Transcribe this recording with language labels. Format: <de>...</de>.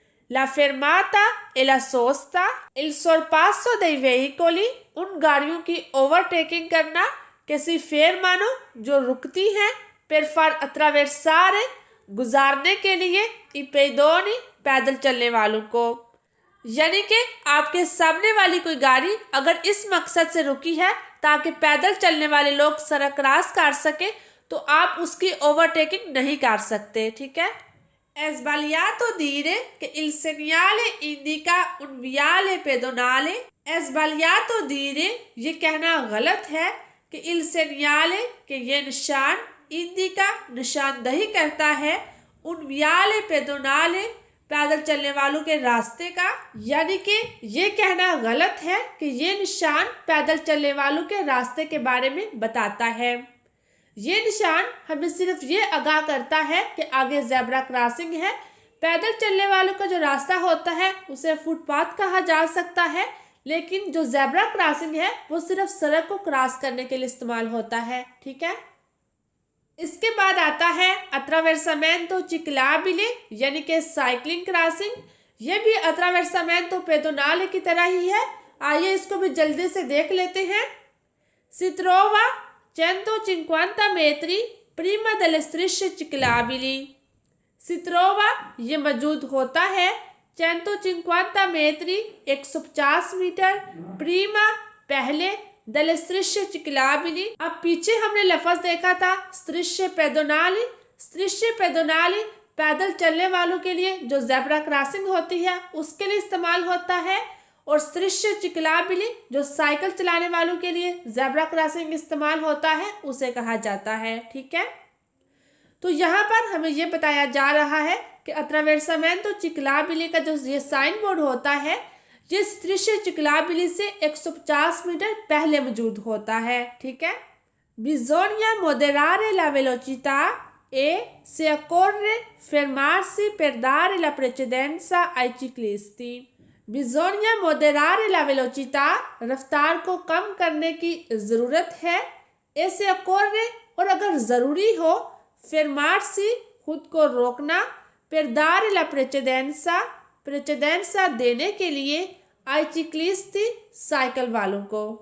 <it>la fermata e la sosta, il sorpasso dei veicoli,</it> <hi>उन गाड़ियों की ओवरटेकिंग करना,</hi> <it>कि si fermano</it> <hi>जो रुकती हैं,</hi> <it>per far attraversare</it> <hi>गुजारने के लिए,</hi> <it>i pedoni</it> <hi>पैदल चलने वालों को। यानी कि आपके सामने वाली कोई गाड़ी अगर इस मकसद से रुकी है ताकि पैदल चलने वाले लोग सड़क क्रॉस कर सके, तो आप उसकी ओवरटेकिंग नहीं कर सकते। ठीक है,</hi> <it>è sbagliato dire che il segnale indica un viale pedonale। è sbagliato dire</it> <hi>ये कहना गलत है कि</hi> <it>il segnale</it> <hi>कि ये निशान</hi> <it>indica</it> <hi>निशानदही करता है</hi> <it>un viale pedonale</it> <hi>पैदल चलने वालों के रास्ते का, यानी कि ये कहना गलत है कि ये निशान पैदल चलने वालों के रास्ते के बारे में बताता है। ये निशान हमें सिर्फ ये आगाह करता है कि आगे जेब्रा क्रॉसिंग है। पैदल चलने वालों का जो रास्ता होता है उसे फुटपाथ कहा जा सकता है, लेकिन जो जेब्रा क्रॉसिंग है वो सिर्फ सड़क को क्रॉस करने के लिए इस्तेमाल होता है। ठीक है, इसके बाद आता है अट्रावेर्सामेंतो चिक्लाबिले, यानी कि साइकिलिंग क्रॉसिंग। ये भी अट्रावेर्सामेंतो पेडोनाले की तरह ही है। आइए इसको भी जल्दी से देख लेते हैं।</hi> <it>Si trova 150 metri prima delle strisce ciclabili। Si trova</it> <hi>ये मौजूद होता है</hi> <it>150 metri</it> <hi>150 मीटर, प्रीमा पहले,</hi> <it>delle strisce ciclabili।</it> <hi>अब पीछे हमने लफ्ज देखा था</hi> <it>strisce pedonali। strisce pedonali</it> <hi>पैदल चलने वालों के लिए जो जेब्रा क्रॉसिंग होती है उसके लिए इस्तेमाल होता है, और</hi> <it>strisce ciclabili</it> <hi>जो साइकिल चलाने वालों के लिए जेब्रा क्रॉसिंग इस्तेमाल होता है उसे कहा जाता है। ठीक है, तो यहाँ पर हमें ये बताया जा रहा है कि अट्रावेर्सामेंतो चिक्लाबिली का जो ये साइन बोर्ड होता है ये</hi> <it>strisce ciclabili</it> <hi>से 150 मीटर पहले मौजूद होता है। ठीक है,</hi> <it>bisogna moderare la velocità e se occorre fermarsi per dare la precedenza ai ciclisti। bisogna moderare la velocità</it> <hi>रफ्तार को कम करने की ज़रूरत है,</hi> <it>e se occorre</it> <hi>और अगर ज़रूरी हो,</hi> <it>fermarsi</it> <hi>खुद को रोकना,</hi> <it>per dare la precedenza,</it> <hi>प्रेसिडेंसा देने के लिए आई</hi> <it>ciclisti</it> <hi>साइकिल वालों को।</hi>